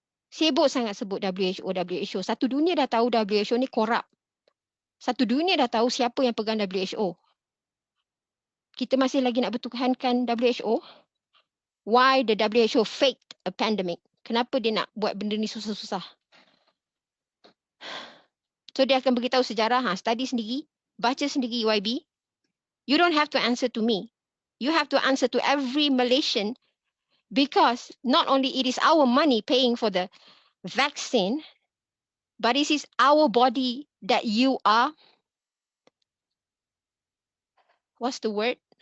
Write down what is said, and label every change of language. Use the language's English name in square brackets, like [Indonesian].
[Malay] Sibuk sangat sebut WHO. Satu dunia dah tahu WHO ni korup. Satu dunia dah tahu siapa yang pegang WHO. Kita masih lagi nak bertuhankan WHO. [English] Why the WHO faked a pandemic? [Malay] Kenapa dia nak buat benda ni susah-susah? So dia akan beritahu sejarah, study sendiri, baca sendiri YB. [English] You don't have to answer to me. You have to answer to every Malaysian because not only it is our money paying for the vaccine, but it is our body that you are, what's the word?